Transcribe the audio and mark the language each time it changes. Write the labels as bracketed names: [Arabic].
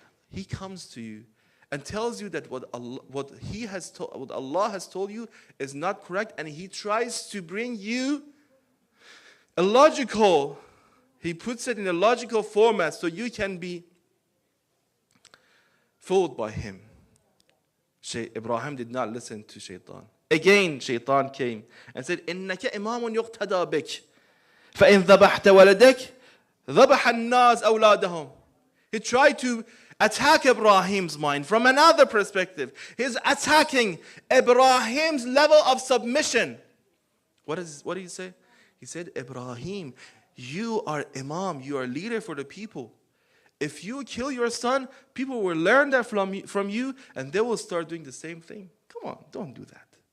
[English] He comes to you and tells you that what Allah has told you is not correct, and he tries to bring you he puts it in a logical format so you can be fooled by him. Ibrahim did not listen to Shaitan. Again, Shaitan came and said, [Arabic] إِنَّكَ إِمَامٌ يُقْتَدَى بِكَ فَإِنْ ذَبَحْتَ وَلَدَكَ ذَبَحَ النَّاسِ أَوْلَادَهُمْ. [English] He tried to attack Ibrahim's mind from another perspective. He's attacking Ibrahim's level of submission. What did he say? He said, Ibrahim, you are imam, you are leader for the people. If you kill your son, people will learn that from you, and they will start doing the same thing. Come on, don't do that.